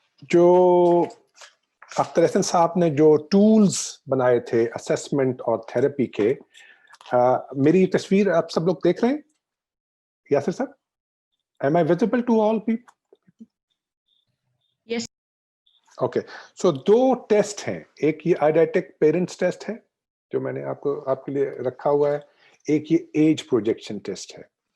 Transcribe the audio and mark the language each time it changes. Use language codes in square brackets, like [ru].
[hi] जो अख्तर हसन साहब ने जो टूल्स बनाए थे असेसमेंट और थेरेपी के, मेरी तस्वीर आप सब लोग देख रहे हैं? [en] Yasir sir, am I visible to all people? Yes. Okay, so [hi] दो टेस्ट हैं, एक ये आइडेंटिक पेरेंट्स टेस्ट है जो मैंने आपके लिए रखा हुआ है, एक ये एज प्रोजेक्शन टेस्ट है।